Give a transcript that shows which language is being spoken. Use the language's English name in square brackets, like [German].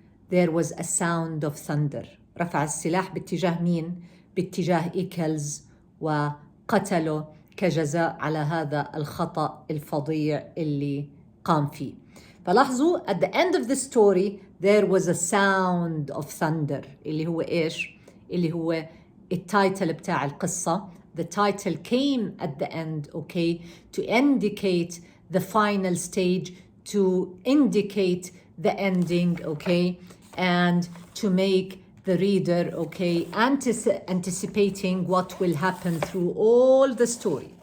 [English] There was a sound of thunder. [Arabic] رفع السلاح باتجاه مين؟ باتجاه إيكلز وقتله كجزاء على هذا الخطأ الفظيع اللي قام فيه. [English] فلاحظوا at the end of the story there was a sound of thunder [Arabic] اللي هو إيش؟ اللي هو التايتل بتاع القصة. [English] The title came at the end, okay, to indicate the final stage, to indicate the ending, okay, and to make the reader, okay, anticipating what will happen through all the story.